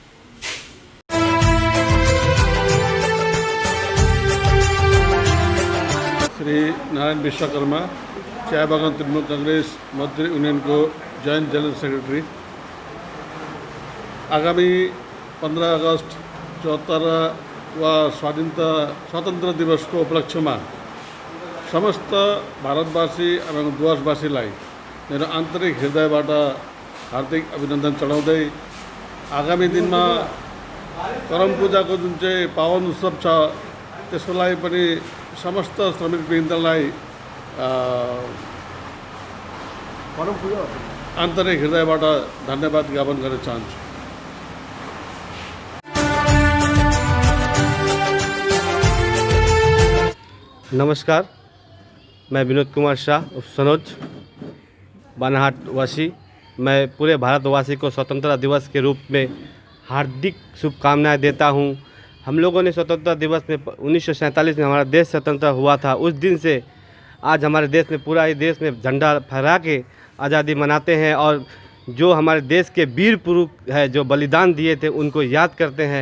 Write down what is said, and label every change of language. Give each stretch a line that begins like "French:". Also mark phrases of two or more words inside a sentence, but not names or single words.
Hindi: श्री नारायण विश्वकर्मा, चाय बागान तृणमूल कांग्रेस मध्य यूनियन को
English: joint general secretary.
Hindi: आगामी 15 अगस्त 74वा स्वतंत्र दिवस को उपलक्ष्य में समस्त
Nepali: भारतवासी एवं डुवर्सवासीलाई मेरो आन्तरिक हृदयबाट हार्दिक अभिनन्दन चढाउँदै आगामी दिनमा करम पूजाको जुन चाहिँ पावन उत्सव छ त्यसको लागि पनि समस्त श्रमिक वृन्दलाई आन्तरिक हृदयबाट धन्यवाद ज्ञापन गर्न चाहन्छु।
Hindi: नमस्कार, मैं विनोद कुमार शाह सनोज बानाहाट वासी। मैं पूरे भारतवासी को स्वतंत्रता दिवस के रूप में हार्दिक शुभकामनाएं देता हूं। हम लोगों ने स्वतंत्रता दिवस में 1947 में हमारा देश स्वतंत्र हुआ था। उस दिन से आज हमारे देश में पूरा ही देश में झंडा फहरा के आज़ादी मनाते हैं और जो हमारे देश के वीर पुरुष है जो बलिदान दिए थे उनको याद करते हैं।